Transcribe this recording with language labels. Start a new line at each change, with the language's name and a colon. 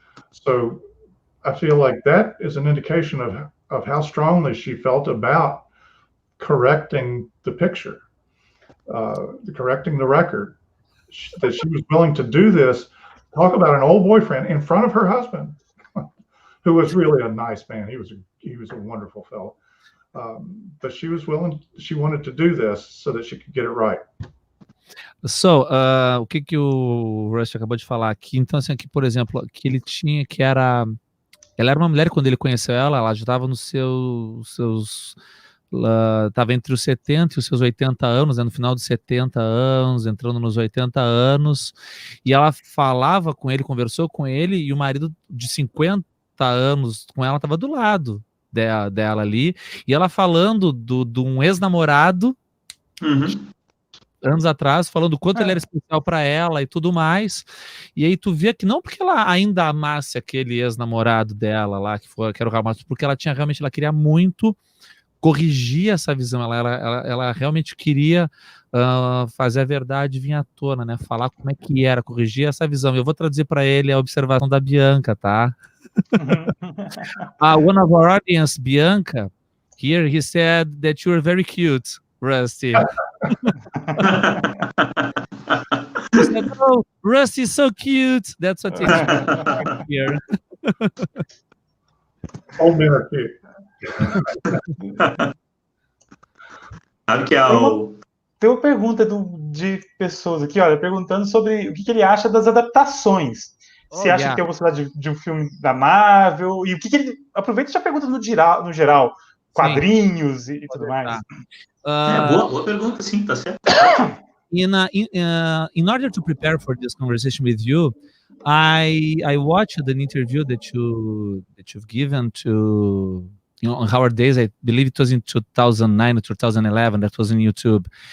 English: So I feel like that is an indication of how strongly she felt about correcting the picture, correcting the record. That she was willing to do this, talk about an old boyfriend in front of her husband, who was really a nice man. He was a wonderful fellow. But she was willing, she wanted to do this so that she could get it right.
Portuguese: So, o que o Rusty acabou de falar aqui, então, assim, aqui, por exemplo, que ele tinha, ela era uma mulher, quando ele conheceu ela já estava nos seus estava entre os 70 e os seus 80 anos, né, no final dos 70 anos, entrando nos 80 anos, e ela falava com ele, conversou com ele, e o marido de 50 anos com ela estava do lado dela ali, e ela falando de um ex-namorado, anos atrás, falando o quanto ele era especial para ela e tudo mais, e aí tu via que não porque ela ainda amasse aquele ex-namorado dela lá, que era o Ramos, porque ela queria muito corrigir essa visão, ela realmente queria fazer a verdade vir à tona, né? Falar como é que era, corrigir essa visão. Eu vou traduzir para ele a observação da Bianca, tá?
English: One of our audience, Bianca, here he said that you are very cute, Rusty. He said, oh, Rusty is so cute. That's what he's here. All men are cute.
Portuguese: Sabe que Tem uma pergunta de pessoas aqui, olha, perguntando sobre o que ele acha das adaptações. Se acha que tem a possibilidade de um filme da Marvel, e o que ele... Aproveita e já pergunta no geral, quadrinhos e tudo mais. Boa pergunta, sim, tá certo.
English: In order to prepare for this conversation with you, I watched an interview that you've given to on Howard Days. I believe it was in 2009 or 2011. That was on YouTube.